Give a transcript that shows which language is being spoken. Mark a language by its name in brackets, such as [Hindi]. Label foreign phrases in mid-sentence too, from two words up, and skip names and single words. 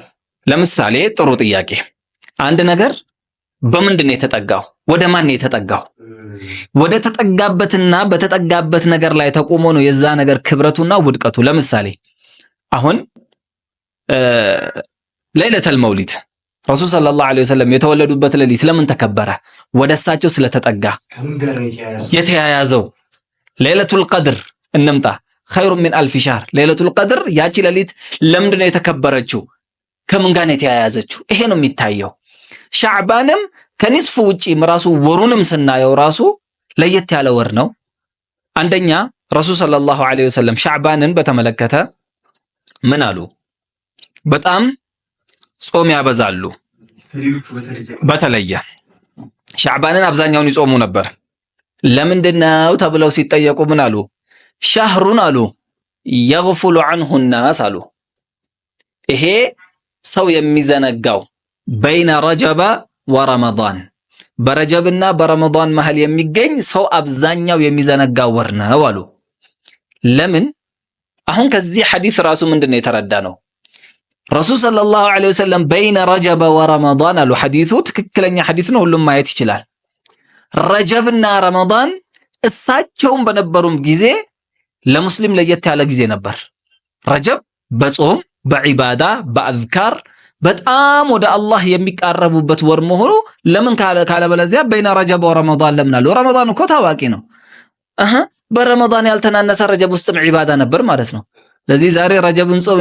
[Amharic] ለምሳሌ ጥሩ ጥያቄ አንድ ነገር በምንድነው የተጠጋው ወደ ማን ነው የተጠጋው ወደ ተጠጋበትና በተጠጋበት ነገር ላይ ተቆሞ ነው የዛ ነገር ክብረቱና ውድቀቱ ለምሳሌ አሁን ለይለተል መውሊድ [Arabic] رسول صلى الله عليه وسلم [Amharic] የተወለዱበት ሌሊት ለምን ተከበረ ወደሳቸው ስለተጠጋ የተያያዘው ለይለቱል ቀድር እንምጣ [Arabic] خير من ألف شهر ليلة القدر [Amharic] ያቺ ሌሊት ለምንድነው የተከበረችው ከምን ጋር ነው የተያያዘችው ይሄ ነው የሚታየው ሻዕባንም ከኒስፉ ውጪ ራሱ ወሩንም ስናየው ራሱ ለየት ያለ ወር ነው አንደኛ [Arabic] رسول صلى الله عليه وسلم [Amharic] ሻዕባንን በተመለከተ ምን አሉ በጣም ጾም ያበዛሉ በተለየ ሻዕባንን አብዛኛውን ይጾሙ ነበር ለምንድነው ተብለው ሲጠየቁ ምን አሉ ሻህሩን አሉ [Arabic] يغفل عنه [Amharic] الناس አሉ ይሄ ሰው የሚዘነጋው [Arabic] بين رجب ورمضان [Amharic] በረጀብና በረመዳን መሃል የሚገኝ ሰው አብዛኛው የሚዘነጋው ወር ነው አሉ ለምን አሁን ከዚህ ሐዲስ ራሱ ምንድነው የተረዳነው [Arabic] رسول صلى الله عليه وسلم بين رجب ورمضان [Amharic] አሉ ሐዲሱ ትክክለኛ ሐዲስ ነው ሁሉም ማየት ይችላል ረጀብና ረመዳን እሳቸውም በነበሩም ጊዜ ለሙስሊም ለየት ያለ ጊዜ ነበር ረጀብ በጾም በዒባዳ በአዝካር በጣም ወደ አላህ የሚቃረቡበት ወር መሆኑ ለምን ካለ በለዚያ [Arabic] بين رجب ورمضان [Amharic] ለምን አሉ ረመዳን እኮ ታዋቂ ነው በረመዳን ያልተናነሰ ረጀብ ውስጥም ዒባዳ ነበር ማለት ነው ለዚህ ዛሬ ረጀብን ጾም